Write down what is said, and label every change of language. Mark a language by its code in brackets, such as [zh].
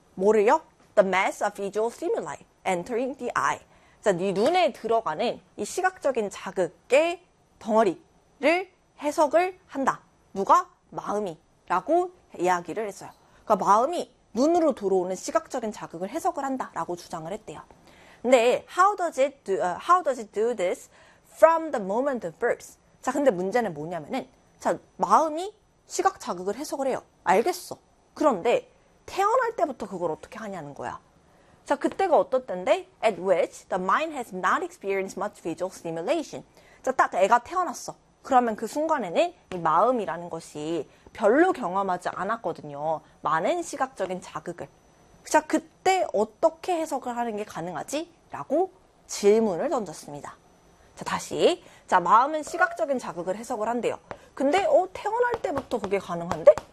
[ko] 뭐를요? [en] The mass of visual stimuli entering the eye. [ko] 자, 네 눈에 들어가는 이 시각적인 자극의 덩어리를 해석을 한다. 누가? 마음이라고 이야기를 했어요. 그러니까 마음이 눈으로 들어오는 시각적인 자극을 해석을 한다라고 주장을 했대요. 근데 [en] how does it do this from the moment of birth? [ko] 자, 근데 문제는 뭐냐면은 자, 마음이 시각 자극을 해석을 해요. 알겠어. 그런데 태어날 때부터 그걸 어떻게 하냐는 거야. 자, 그때가 어떨 때인데? [en] At which the mind has not experienced much visual stimulation. [ko] 자, 딱 애가 태어났어. 그러면 그 순간에는 이 마음이라는 것이 별로 경험하지 않았거든요. 많은 시각적인 자극을. 자, 그때 어떻게 해석을 하는 게 가능하지? 라고 질문을 던졌습니다. 자, 다시. 자, 마음은 시각적인 자극을 해석을 한대요. 근데, 태어날 때부터 그게 가능한데?